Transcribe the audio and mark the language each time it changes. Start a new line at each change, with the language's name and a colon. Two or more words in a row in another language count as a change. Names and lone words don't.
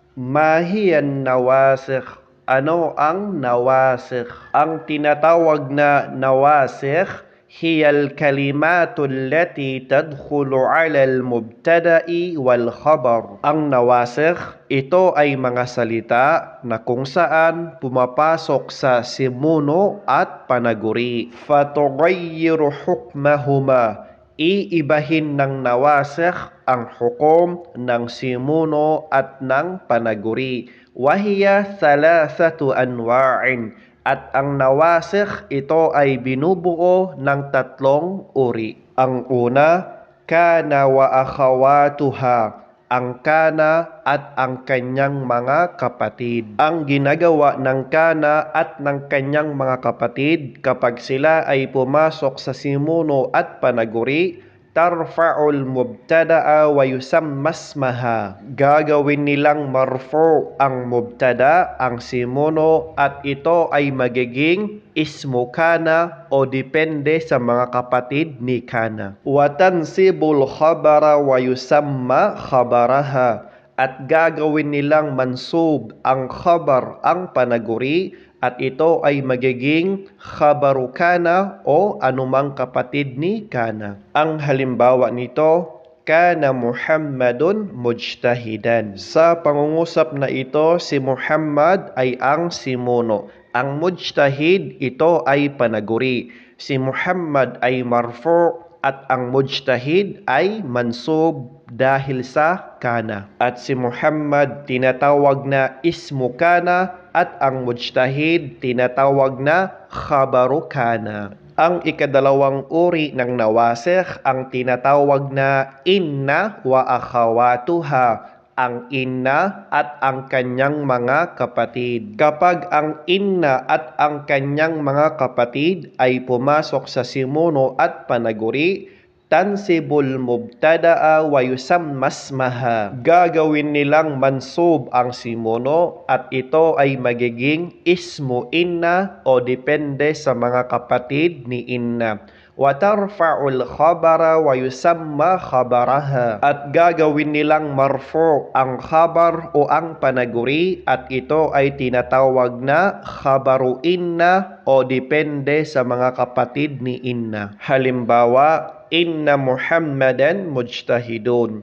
Arabic: ما هي النواسخ.
Filipino: Ano ang nawasikh? Ang tinatawag na nawasikh
Arabic: هي الكلمات التي تدخل على المبتدأ والخبر.
Filipino: Ang nawasikh, ito ay mga salita na kung saan pumapasok sa simuno at panaguri.
Arabic: فتغير حكمهما.
Filipino: Iibahin ng nawasikh ang hukom ng simuno at ng panaguri.
Arabic: وهي ثلاثة أنواع.
Filipino: At ang nawasikh, ito ay binubuo ng tatlong uri. Ang una,
Arabic: كان وأخواتها.
Filipino: Ang kana at ang kanyang mga kapatid. Ang ginagawa ng kana at ng kanyang mga kapatid kapag sila ay pumasok sa simuno at panaguri,
Arabic: ترفع المبتدأ ويسمى اسمها.
Filipino: Gagawin nilang marfu ang mubtada, ang simuno, at ito ay magiging
Arabic: اسم كان
Filipino: o depende sa mga kapatid ni kana.
Arabic: وتنصب الخبر ويسمى خبرها.
Filipino: At gagawin nilang mansub ang khabar, ang panaguri, at ito ay magiging
Arabic: خبر كان
Filipino: o anumang kapatid ni kana. Ang halimbawa nito,
Arabic: كان محمد مجتهدا.
Filipino: Sa pangungusap na ito, si Muhammad ay ang simuno. Ang mujtahid, ito ay panaguri. Si Muhammad ay marfu at ang mujtahid ay mansub dahil sa kana. At si Muhammad tinatawag na
Arabic: اسم كان
Filipino: at ang mujtahid tinatawag na
Arabic: خبر كان.
Filipino: Ang ikadalawang uri ng nawasikh ang tinatawag na
Arabic: إن وأخواتها.
Filipino: Ang inna at ang kanyang mga kapatid. Kapag ang inna at ang kanyang mga kapatid ay pumasok sa simuno at panaguri,
Arabic: تنصب المبتدأ ويسمى اسمها.
Filipino: Gagawin nilang mansub ang simuno at ito ay magiging
Arabic: اسم إن
Filipino: o depende sa mga kapatid ni inna.
Arabic: وترفع الخبر ويسمى خبرها.
Filipino: At gagawin nilang marfu ang khabar o ang panaguri at ito ay tinatawag na
Arabic: خبر إن
Filipino: o depende sa mga kapatid ni inna. Halimbawa,
Arabic: إن محمدا مجتهد.